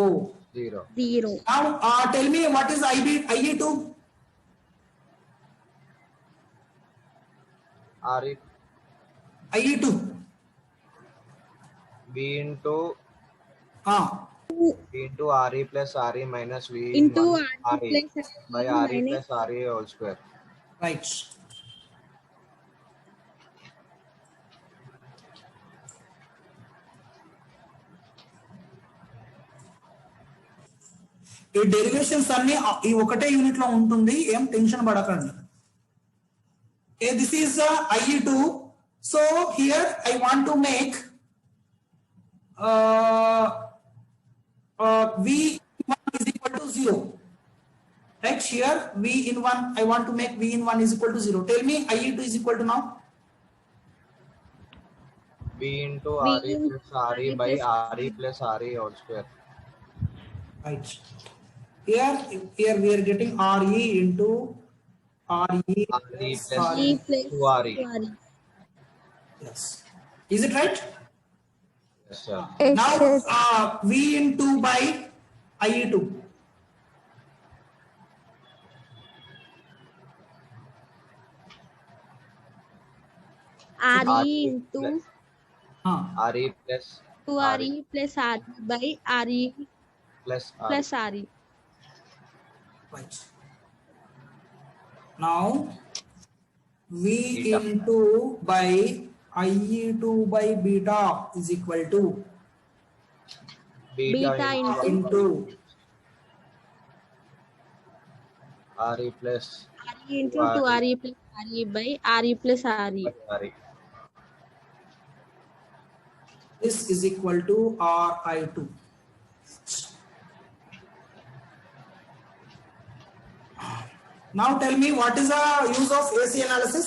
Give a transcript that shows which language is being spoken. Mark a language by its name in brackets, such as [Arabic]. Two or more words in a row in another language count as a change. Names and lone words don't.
[English] 0. 0. Now tell me what is IE2? RE IE2. V into V into RE plus RE minus V in Into 1 RE RE plus by RE RE minus plus RE whole square. Right. [Telugu] ఈ డెరివేషన్స్ అన్ని ఈ ఒకటే యూనిట్ లో ఉంటుంది, ఏం టెన్షన్ పడకండి. [English] This is IE2. So here I want to make V1 is equal to 0. Right here V in 1 I want to make V in 1 is equal to 0. Tell me IE2 is equal to now. V into V RE plus RE by RE plus RE whole square. Right. Here we are getting RE into RE RE plus plus E RE. plus 2RE. 2RE. Yes. Is it right? Yes, sir. Now V into by IE2. RE into RE plus 2RE plus RE by RE plus plus RE. Right. Now V Beta. into by IE2 by beta is equal to Beta into RE plus RE into 2RE plus RE by RE plus RE. RE. this is equal to RI2. Now tell me what is the use of AC analysis?